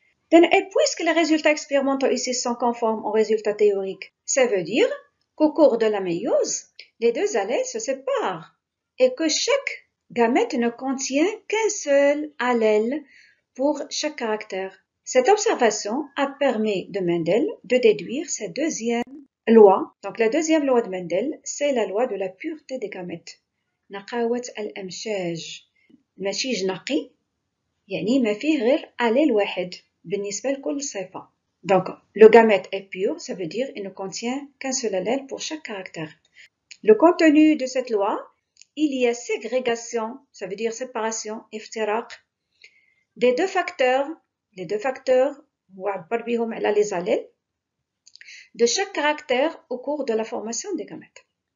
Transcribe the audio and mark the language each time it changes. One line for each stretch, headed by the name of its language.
French: Et puisque les résultats expérimentaux ici sont conformes aux résultats théoriques, ça veut dire qu'au cours de la méiose, les deux allèles se séparent et que chaque gamète ne contient qu'un seul allèle pour chaque caractère. Cette observation a permis de Mendel de déduire sa deuxième loi. Donc la deuxième loi de Mendel, c'est la loi de la pureté des gamètes.
Arabic: نقاوة الأمشاج ماشي نقي يعني ما فيه غير allèle واحد بالنسبة لكل صفة.
French: Donc le gamète est pur, ça veut dire il ne contient qu'un seul allèle pour chaque caractère. Le contenu de cette loi, il y a ségrégation, ça veut dire séparation, iftiraq, des deux facteurs, les deux facteurs, les allèles, de chaque caractère au cours de la formation des gamètes.